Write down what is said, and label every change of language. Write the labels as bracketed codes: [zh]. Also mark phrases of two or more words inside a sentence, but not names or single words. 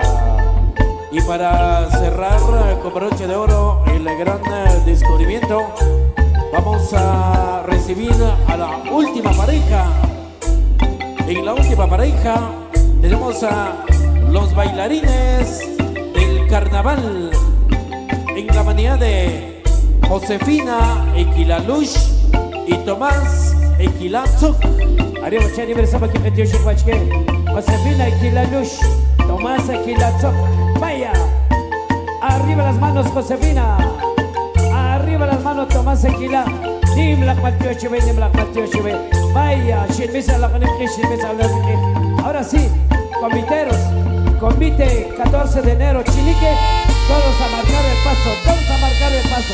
[es] Y para cerrar con broche de oro el gran descubrimiento, vamos a recibir a la última pareja. En la última pareja tenemos a los bailarines del carnaval, en la manía de Josefina Equilalush y Tomás Equilatzuk. Josefina Equilalush, Tomás Equilatzuk. Vaya, arriba las manos, Josefina. Arriba las manos, Tomás Equila. Vaya, ahora sí, conviteros, convite 14 de enero, Chinique, todos a marcar el paso, todos a marcar el paso.